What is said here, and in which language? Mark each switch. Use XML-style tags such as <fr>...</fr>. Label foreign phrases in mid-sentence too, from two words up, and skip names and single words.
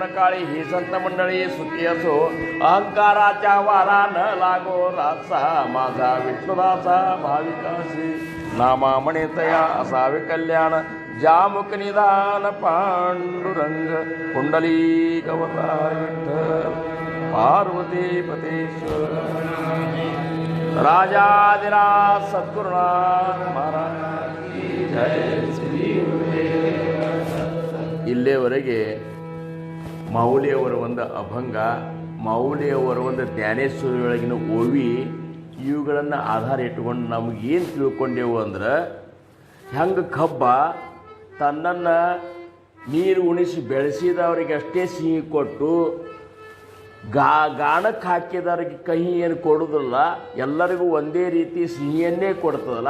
<mr>काळी ही संत मंडळी सुखी असो अहंकाराच्या वारा न लागो रासा माझा विष्णुदासा भाविकाशी नामा म्हणे तया असावे कल्याण जामुक निदान पांडुरंग कुंडली गवतार विठ्ठल पार्वती पतेश्वर राजाधिराज सद्गुरुनाथ महाराज</mr> <kn>ಜಯ ಶ್ರೀ ಇಲ್ಲಿಯವರೆಗೆ ಮಾವುಲಿಯವರ ಒಂದು ಅಭಂಗ, ಮಾವುಲಿಯವರ ಒಂದು ಜ್ಞಾನೇಶ್ವರಿಯೊಳಗಿನ ಓವಿ ಇವುಗಳನ್ನು ಆಧಾರ ಇಟ್ಟುಕೊಂಡು ನಮಗೇನು ತಿಳ್ಕೊಂಡೆವು ಅಂದ್ರೆ ಹೆಂಗೆ ಕಬ್ಬ ತನ್ನನ್ನು ನೀರು ಉಣಿಸಿ ಬೆಳೆಸಿದವರಿಗೆ ಅಷ್ಟೇ ಸಿಹಿ ಕೊಟ್ಟು ಗಾಣಕ್ಕೆ ಹಾಕಿದವ್ರಿಗೆ ಕಹಿ ಏನು ಕೊಡೋದಿಲ್ಲ, ಎಲ್ಲರಿಗೂ ಒಂದೇ ರೀತಿ ಸಿಹಿಯನ್ನೇ ಕೊಡ್ತದಲ್ಲ.</kn>